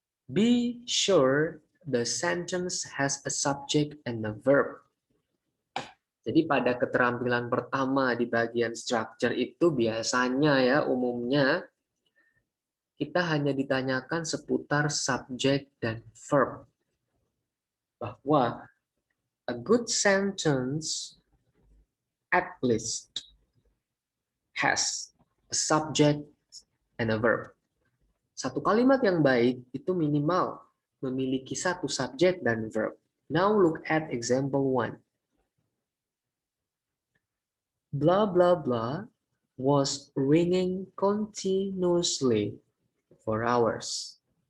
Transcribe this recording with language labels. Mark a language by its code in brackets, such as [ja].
[en] Be sure the sentence has a subject and a verb. [id] Jadi pada keterampilan pertama di bagian structure itu biasanya ya umumnya kita hanya ditanyakan seputar subjek dan verb. [en] Bahwa a good sentence at least has a subject and a verb. [id] Satu kalimat yang baik itu minimal memiliki satu subjek dan verb. [en] Now look at example 1. Blah blah blah was ringing continuously for hours.